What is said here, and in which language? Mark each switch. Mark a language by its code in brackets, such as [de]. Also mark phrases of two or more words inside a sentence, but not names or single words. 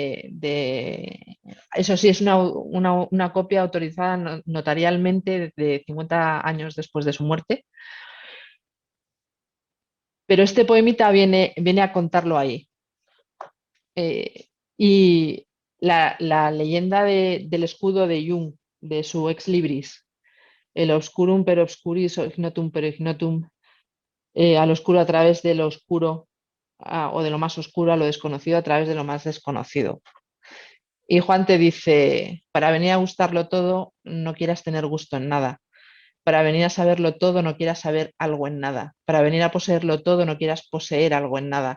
[es] eso sí, es una copia autorizada notarialmente de 50 años después de su muerte. Pero este poemita viene a contarlo ahí. Y la leyenda del escudo de Jung, de su [la] ex libris, [es] el [la] obscurum per obscuris, ignotum per ignotum, [es] al oscuro a través de lo oscuro, o de lo más oscuro a lo desconocido a través de lo más desconocido. Y Juan te dice, para venir a gustarlo todo, no quieras tener gusto en nada. Para venir a saberlo todo no quieras saber algo en nada. Para venir a poseerlo todo no quieras poseer algo en nada.